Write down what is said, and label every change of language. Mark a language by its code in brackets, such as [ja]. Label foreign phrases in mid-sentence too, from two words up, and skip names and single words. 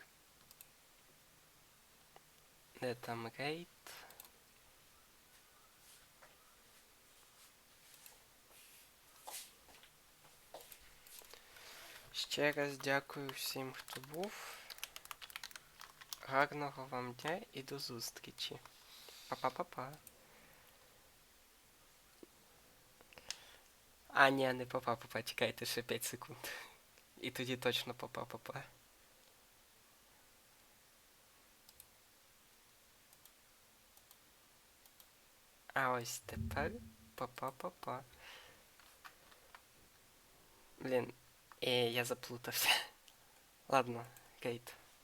[uk] Де там рейд? Ще раз дякую всім, хто був. Гарного вам дня і до зустрічі. Па-па-па-па. А, ні, не па-па-па-па, чекайте ще 5 секунд. І тоді точно па-па-па-па. А ось тепер па-па-па-па. Блін, я заплутався. Ладно, рейд.